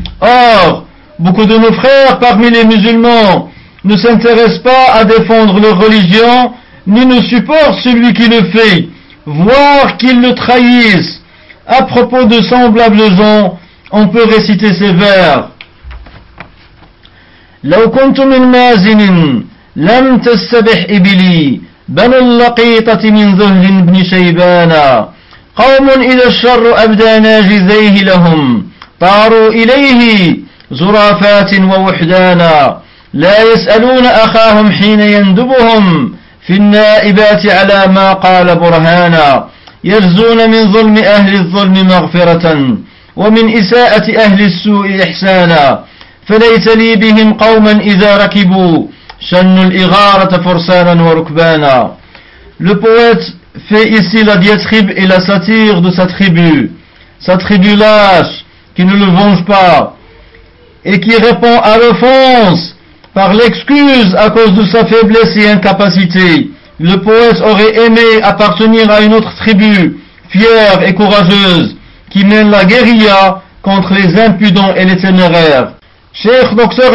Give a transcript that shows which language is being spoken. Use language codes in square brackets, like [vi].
[fr] Or, beaucoup de nos frères parmi les musulmans ne s'intéressent pas à défendre leur religion, ni ne supportent celui qui le fait, voire qu'ils le trahissent. À propos de semblables gens, on peut réciter ces vers. [ar] لو كنت من مازن لم تستبح إبلي بل اللقيطة من ذهل بن شيبان قوم إلى الشر أبدى ناجزيه لهم طاروا إليه زرافات ووحدانا لا يسألون أخاهم حين يندبهم في النائبات على ما قال برهانا يجزون من ظلم أهل الظلم مغفرة ومن إساءة أهل السوء إحسانا فليس لي بهم قوما إذا ركبوا شنوا الإغارة فرسانا وركبانا. [fr] Le poète fait ici la diatribe et la satire de sa tribu lâche, qui ne le venge pas, et qui répond à l'offense par l'excuse à cause de sa faiblesse et incapacité. Le poète aurait aimé appartenir à une autre tribu, fière et courageuse, qui mène la guérilla contre les impudents et les téméraires. Cheikh Dr.